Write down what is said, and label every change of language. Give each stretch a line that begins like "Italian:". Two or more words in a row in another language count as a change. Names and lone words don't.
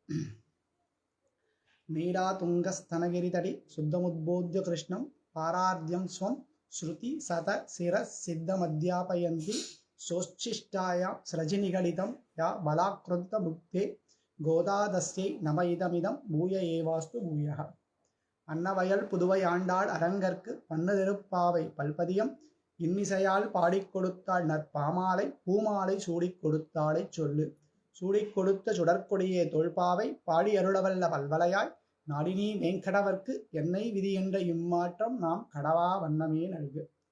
Sanskrit: मीरा तुंगस्तनगिरितटि शुद्धमुद्बोध्य कृष्णं पारार्ध्यं स्वं श्रुति सत शिर सिद्धमध्यापयन्ति सोच्छिष्टायां स्रजिनिगलितं या बलाकृत भुक्ते गोदादस्यै नम इदमिदं भूय एवास्तु भूयः
Tamil: अन्नवयल पुதுவை ஆண்டாள் அரங்கற்கு பன்னதிருப்பாவை பல்பதியம் இன்னிசையால் பாடிக் கொடுத்தாள் நற்பாமாலை பூமாலை சூடிக் கொடுத்தாளை சொல்லு சூடிக் கொடுத்த சுடற்கொடியே தொல்பாவை பாடி அருளவல்ல பல்வலையாய் நாடினி வேங்கடவர்க்கு என்னை விதி என்ற இம்மாற்றம் நாம் கடவா வண்ணமே நல்கு.